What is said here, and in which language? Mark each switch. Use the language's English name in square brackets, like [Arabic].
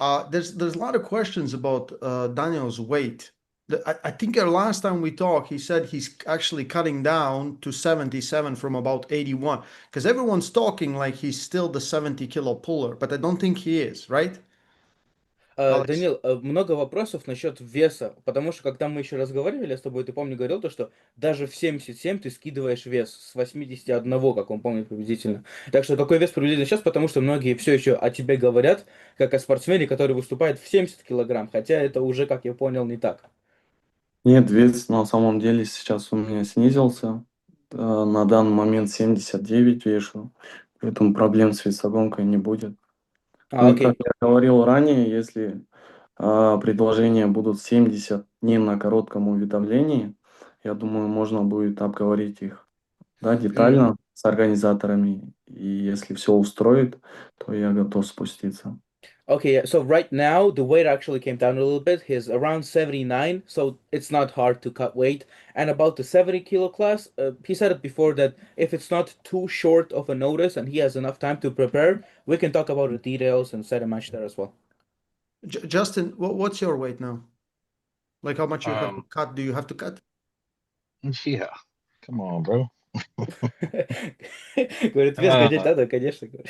[English] there's a lot of questions about Daniel's weight. I think last time we talked, he said he's actually cutting down to 77 from about 81. Because everyone's talking like he's still the 70-kilo puller, but I don't think he is, right, Alex? [Russian] Данил, много вопросов насчет веса, потому что когда мы еще разговаривали с тобой, ты, помню, говорил то, что даже в 77 ты скидываешь вес с 81, как он помнит приблизительно. Так что какой вес приблизительно сейчас, потому что многие все еще о тебе говорят, как о спортсмене, который выступает в 70 килограмм, хотя это уже, как я понял, не так. Нет, вес на самом деле сейчас у меня снизился. На данный момент 79 вешу, поэтому проблем с весогонкой не будет. Ну и как [English] Окей. [Russian] я говорил ранее, если предложения будут 70 дней на коротком уведомлении, я думаю, можно будет обговорить их, да, детально с организаторами. И если все устроит, то я готов спуститься. [English] Okay, yeah. So right now the weight actually came down a little bit. He's around 79, so it's not hard to cut weight. And about the 70 kilo class, he said it before that if it's not too short of a notice and he has enough time to prepare, we can talk about the details and set a match there as well. Justin, what's your weight now? Like how much you have to Um, cut? Do you have to cut? yeah, come on, bro. [Russian] Говорит, вес годеть надо, конечно.